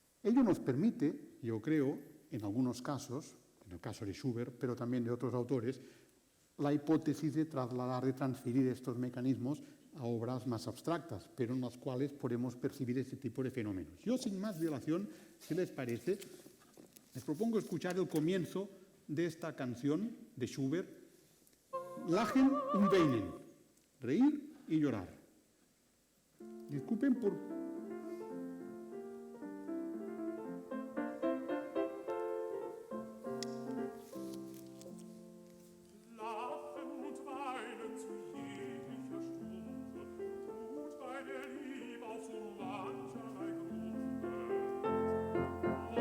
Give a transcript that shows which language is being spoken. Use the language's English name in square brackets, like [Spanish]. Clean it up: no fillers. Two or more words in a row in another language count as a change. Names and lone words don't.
[Spanish] Ello nos permite, yo creo, en algunos casos, en el caso de Schubert, pero también de otros autores, la hipótesis de trasladar, de transferir estos mecanismos a obras más abstractas, pero en las cuales podemos percibir este tipo de fenómenos. Yo, sin más dilación, si les parece, les propongo escuchar el comienzo de esta canción de Schubert, Lachen und Weinen, reír y llorar. Disculpen por... [German] Lachen und weinen zu jeglicher Stunde, tut bei der Liebe auf so mancherlei Grunde.